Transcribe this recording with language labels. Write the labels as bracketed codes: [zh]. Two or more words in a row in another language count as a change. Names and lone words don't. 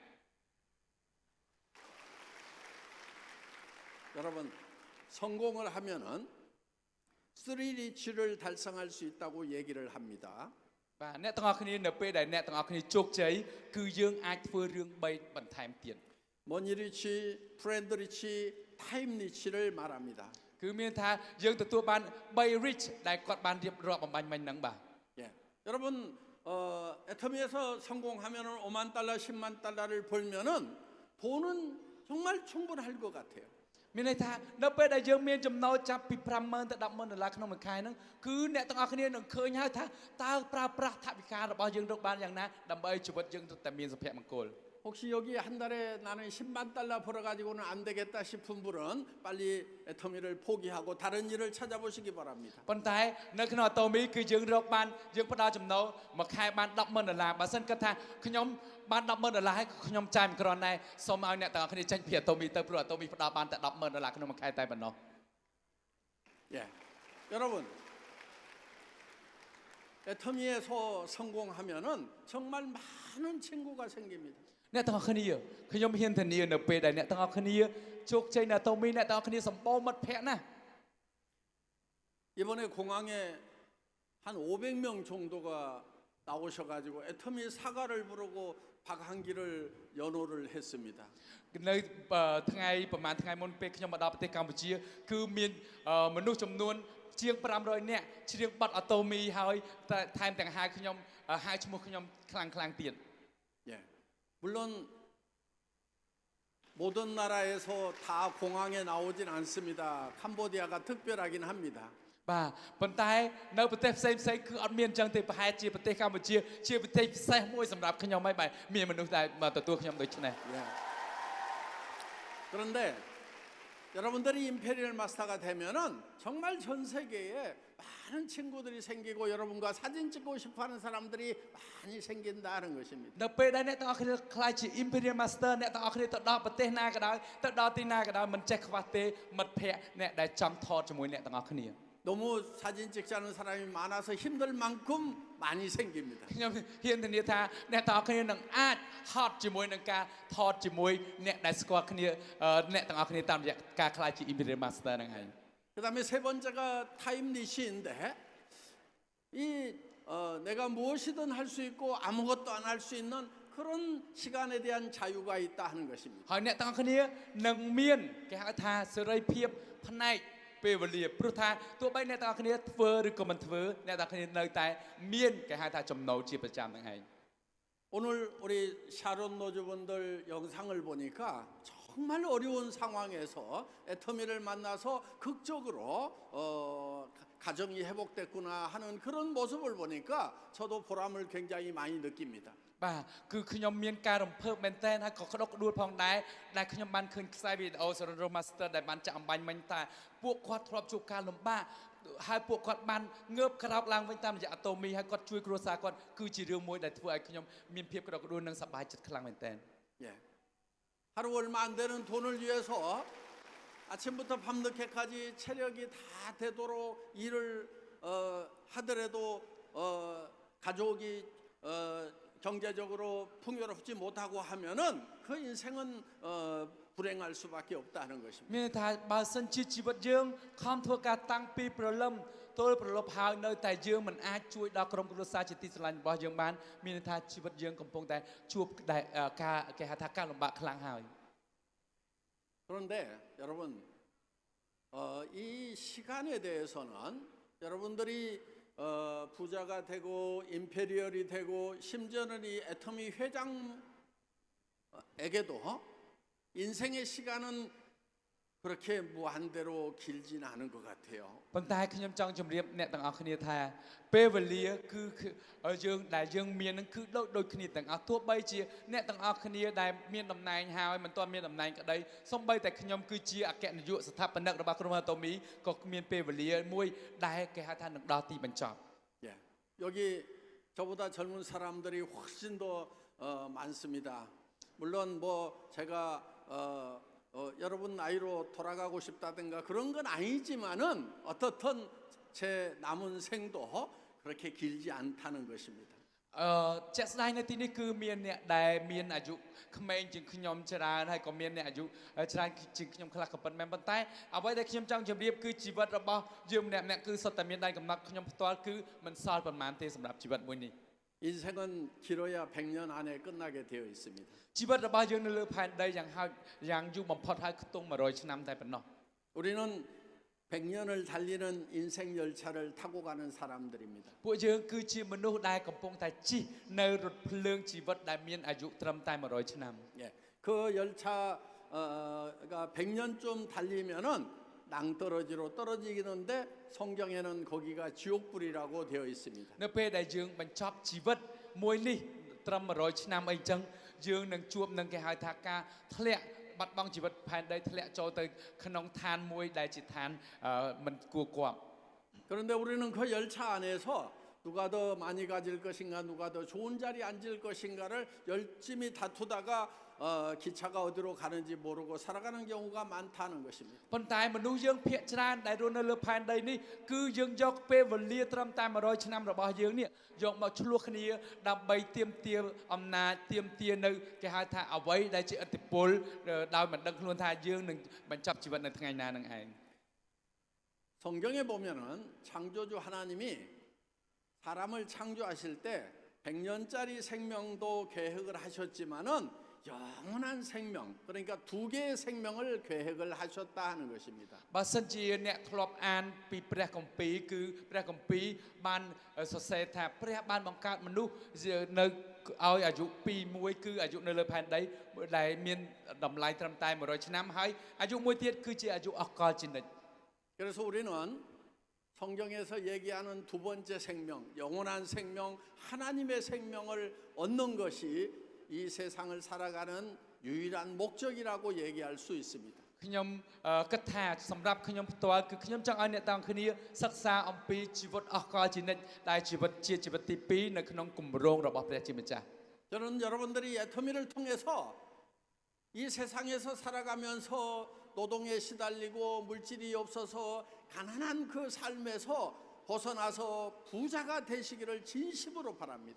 [ko] 여러분 성공을 하면은 3리치를 달성할 수 있다고 얘기를 합니다. [km] បាទអ្នកទាំងអស់គ្នានៅពេលដែលអ្នកទាំងអស់គ្នាជោគជ័យគឺយើងអាចធ្វើរឿង3បន្ថែមទៀត [ko] 머니리치, 프렌드리치, 타임리치를 말합니다. [km] គឺមានថាយើងទទួលបាន3 rich ដែលគាត់បានរៀបរាប់បំបញ្ញមិញហ្នឹងបាទ [ko] 예. 여러분 애터미에서 성공하면은 $50,000, $100,000를 벌면은 돈은 정말 충분할 것 같아요. [km] មានន័យថានៅពេលដែលយើងមានចំណូលចាប់ពី$50,000ទៅ$10,000ក្នុងមួយខែហ្នឹងគឺអ្នកទាំងអស់គ្នានឹងឃើញហើយថាតើប្រើប្រាស់ថវិការបស់យើងរកបានយ៉ាងណាដើម្បីជីវិតយើងតែមានសុភមង្គល [ko] 혹시 여기 한 달에 나는 $100,000 벌어가지고는 안 되겠다 싶은 분은 빨리 애터미를 포기하고 다른 일을 찾아보시기 바랍니다. [km] ប៉ុន្តែនៅក្នុងអាតូមីគឺយើងរកបានយើងផ្ដល់ចំណូលមួយខែបាន$10,000បើសិនគាត់ថាខ្ញុំបាន$10,000ហើយខ្ញុំចាយមិនគ្រាន់ដែរសូមឲ្យអ្នកទាំងអស់គ្នាចេញពីអាតូមីទៅព្រោះអាតូមីផ្ដល់បានតែ$10,000ក្នុងមួយខែតែប៉ុណ្ណោះ [ko] 예, 여러분 애터미에서 성공하면은 정말 많은 친구가 생깁니다. [km] អ្នកទាំងអស់គ្នាខ្ញុំហ៊ានធានានៅពេលដែលអ្នកទាំងអស់គ្នាជោគជ័យនៅអាតូមីអ្នកទាំងអស់គ្នាសម្បូរមិត្តភ័ក្តិណាស់ [ko] 이번에 공항에 한 500명 정도가 나오셔가지고 애터미 사과를 부르고 박한기를 연호를 했습니다. [km] នៅថ្ងៃប្រហែលថ្ងៃមុនពេលខ្ញុំមកដល់ប្រទេសកម្ពុជាគឺមានមនុស្សចំនួនជាង500នាក់ច្រៀងបទអាតូមីហើយថែមទាំងហៅខ្ញុំហៅឈ្មោះខ្ញុំខ្លាំងទៀត [ko] 예, 물론 모든 나라에서 다 공항에 나오진 않습니다. 캄보디아가 특별하긴 합니다. [km] បាទប៉ុន្តែនៅប្រទេសផ្សេងគឺអត់មានអញ្ចឹងទេប្រហែលជាប្រទេសកម្ពុជាជាប្រទេសពិសេសមួយសម្រាប់ខ្ញុំហើយបាទមានមនុស្សដែលមកទទួលខ្ញុំដូចនេះ [ko] 예. 그런데 여러분들이 임페리얼 마스터가 되면은 정말 전 세계에 많은 친구들이 생기고 여러분과 사진 찍고 싶어하는 사람들이 많이 생긴다는 것입니다. [km] នៅពេលដែលអ្នកទាំងអស់គ្នាខ្លាចជា Imperial Master អ្នកទាំងអស់គ្នាទៅដល់ប្រទេសណាក៏ដោយទៅដល់ទីណាក៏ដោយមិនចេះខ្វះទេមិត្តភ័ក្តិអ្នកដែលចង់ថតជាមួយអ្នកទាំងអស់គ្នា [ko] 너무 사진 찍지 않은 사람이 많아서 힘들 만큼 많이 생깁니다. [km] ខ្ញុំហ៊ានធានាថាអ្នកទាំងអស់គ្នានឹងអាចហត់ជាមួយនឹងការថតជាមួយអ្នកដែលស្គាល់គ្នាអ្នកទាំងអស់គ្នាតាមរយៈការខ្លាចជា Imperial Master ហ្នឹងឯង [ko] 그다음에 세 번째가 타임리시인데 내가 무엇이든 할 수 있고 아무것도 안 할 수 있는 그런 시간에 대한 자유가 있다 하는 것입니다. [km] ហើយអ្នកទាំងអស់គ្នានឹងមានគេហៅថាសេរីភាពផ្នែកពេលវេលាព្រោះថាទោះបីអ្នកទាំងអស់គ្នាធ្វើឬក៏មិនធ្វើអ្នកទាំងអស់គ្នានៅតែមានគេហៅថាចំណូលជាប្រចាំហ្នឹងឯង [ko] 오늘 우리 샤론 노즈분들 영상을 보니까 정말 어려운 상황에서 애터미를 만나서 극적으로 가정이 회복됐구나 하는 그런 모습을 보니까 저도 보람을 굉장히 많이 느낍니다. [km] បាទគឺខ្ញុំមានការរំភើបមែនតើហើយក៏ក្តុកក្តួលផងដែរដែលខ្ញុំបានឃើញខ្សែវីដេអូ Sarandro Master ដែលបានចាក់អំបញ្ញមិញថាពួកគាត់ធ្លាប់ជួបការលំបាកហើយពួកគាត់បានងើបក្រោកឡើងវិញតាមរយៈ Atomy ហើយគាត់ជួយគ្រួសារគាត់គឺជារឿងមួយដែលធ្វើឲ្យខ្ញុំមានភាពក្តុកក្តួលនិងសប្បាយចិត្តខ្លាំងមែនតើ [ko] 예. 하루 얼마 안 되는 돈을 위해서 아침부터 밤늦게까지 체력이 다 되도록 일을 하더라도 가족이 경제적으로 풍요롭지 못하고 하면은 그 인생은 불행할 수밖에 없다는 것입니다. [km] មានថាបើសិនជាជីវិតយើងខំធ្វើការតាំងពីព្រលឹមទល់ព្រលប់ហើយនៅតែយើងមិនអាចជួយដល់ក្រុមគ្រួសារជាទីស្រឡាញ់របស់យើងបានមានថាជីវិតយើងកំពុងតែជួបការគេហៅថាការលំបាកខ្លាំងហើយ [ko] 그런데 여러분 이 시간에 대해서는 여러분들이 부자가 되고 임페리얼이 되고 심지어는 이 애터미 회장에게도 인생의 시간은 그렇게 무한대로 길진 않은 것 같아요. [km] ប៉ុន្តែខ្ញុំចង់ជម្រាបអ្នកទាំងអស់គ្នាថាពេលវេលាគឺយើងដែលយើងមាននឹងគឺដូចគ្នាទាំងអស់ទោះបីជាអ្នកទាំងអស់គ្នាដែលមានតំណែងហើយមិនទាន់មានតំណែងក្តីសូម្បីតែខ្ញុំគឺជាអគ្គនាយកស្ថាបនិករបស់ក្រុម Atomy ក៏មានពេលវេលាមួយដែលគេហៅថានឹងដល់ទីបញ្ចប់ [ko] 예. 여기 저보다 젊은 사람들이 훨씬 더 많습니다. 물론 뭐 제가 여러분 나이로 돌아가고 싶다든가 그런 건 아니지만은 어떻든 제 남은 생도 그렇게 길지 않다는 것입니다. [km] ជាក់ស្ដែងនៅទីនេះគឺមានអ្នកដែលមានអាយុក្មេងជាងខ្ញុំច្រើនហើយក៏មានអ្នកអាយុច្រើនជាងខ្ញុំខ្លះក៏ប៉ុន្តែប៉ុន្តែអ្វីដែលខ្ញុំចង់ជម្រាបគឺជីវិតរបស់យើងម្នាក់ៗគឺសុទ្ធតែមានដែនកំណត់ខ្ញុំផ្ទាល់គឺមិនសល់ប៉ុន្មានទេសម្រាប់ជីវិតមួយនេះ [ko] 인생은 길어야 100년 안에 끝나게 되어 있습니다. [km] ជីវិតរបស់យើងនៅលើផែនដីយ៉ាងយូរបំផុតហើយខ្ទង់100ឆ្នាំតែប៉ុណ្ណោះ [ko] 우리는 100년을 달리는 인생 열차를 타고 가는 사람들입니다. [km] ពួកយើងគឺជាមនុស្សដែលកំពុងតែជិះនៅរថភ្លើងជីវិតដែលមានអាយុត្រឹមតែ100ឆ្នាំ [ko] 예. 그 열차가 100년쯤 달리면은 낭떠러지로 떨어지는데 성경에는 거기가 지옥불이라고 되어 있습니다. [km] នៅពេលដែលយើងបញ្ចប់ជីវិតមួយនេះត្រឹម100ឆ្នាំអីចឹងយើងនឹងជួបនឹងគេហៅថាការធ្លាក់បាត់បង់ជីវិតផែនដីធ្លាក់ចូលទៅក្នុងឋានមួយដែលជាឋានមិនគួរគប់ [ko] 그런데 우리는 그 열차 안에서 누가 더 많이 가질 것인가 누가 더 좋은 자리에 앉을 것인가를 열심히 다투다가 기차가 어디로 가는지 모르고 살아가는 경우가 많다는 것입니다. [km] ប៉ុន្តែមនុស្សយើងភាគច្រើនដែលរស់នៅលើផែនដីនេះគឺយើងយកពេលវេលាត្រឹមតែ100ឆ្នាំរបស់យើងនេះយកមកឆ្លោះគ្នាដើម្បីទាមទារអំណាចទាមទារនៅគេហៅថាអ្វីដែលជាឥទ្ធិពលដោយមិនដឹងខ្លួនថាយើងនឹងបញ្ចប់ជីវិតនៅថ្ងៃណានឹងឯង [ko] 성경에 보면은 창조주 하나님이 사람을 창조하실 때 100년짜리 생명도 계획을 하셨지만은 영원한 생명 그러니까 두 개의 생명을 계획을 하셨다 하는 것입니다. [km] បើសិនជាអ្នកធ្លាប់អានពីព្រះគម្ពីរគឺព្រះគម្ពីរបានសរសេរថាព្រះបានបង្កើតមនុស្សនៅឲ្យអាយុ2គឺអាយុនៅលើផែនដីដែលមានតម្លៃត្រឹមតែ100ឆ្នាំហើយអាយុមួយទៀតគឺជាអាយុអកលជានិច្ច [ko] 그래서 우리는 성경에서 얘기하는 두 번째 생명, 영원한 생명, 하나님의 생명을 얻는 것이 이 세상을 살아가는 유일한 목적이라고 얘기할 수 있습니다. [km] ខ្ញុំគិតថាសម្រាប់ខ្ញុំផ្ទាល់គឺខ្ញុំចង់ឲ្យអ្នកទាំងគ្នាសិក្សាអំពីជីវិតអស់កលជានិច្ចដែលជីវិតជាជីវិតទី2នៅក្នុងគម្រោងរបស់ព្រះជាម្ចាស់ [ko] 저는 여러분들이 애터미를 통해서 이 세상에서 살아가면서 노동에 시달리고 물질이 없어서 가난한 그 삶에서 벗어나서 부자가 되시기를 진심으로 바랍니다.